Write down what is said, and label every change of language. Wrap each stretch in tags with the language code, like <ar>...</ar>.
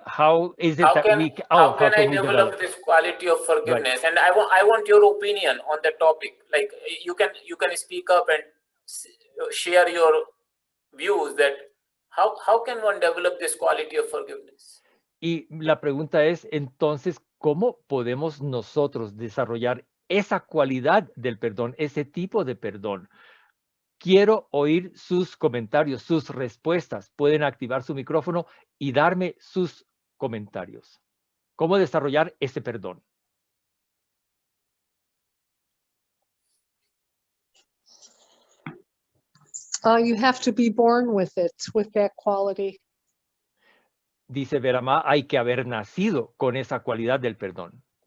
<en>How is it How that can, we how can I we develop this quality of forgiveness? And I want your opinion on the topic. Like you can speak up and share your views that how can one develop this quality of forgiveness?</en> <es>Y la pregunta es, entonces, ¿cómo podemos nosotros desarrollar esa cualidad del perdón, ese tipo de perdón? Quiero oír sus comentarios, sus respuestas. Pueden activar su micrófono y darme sus comentarios. ¿Cómo desarrollar ese perdón?</es> <en>You have to be born with it, with that quality.</en> <es>Dice Verama, hay que haber nacido con esa cualidad del perdón.</es>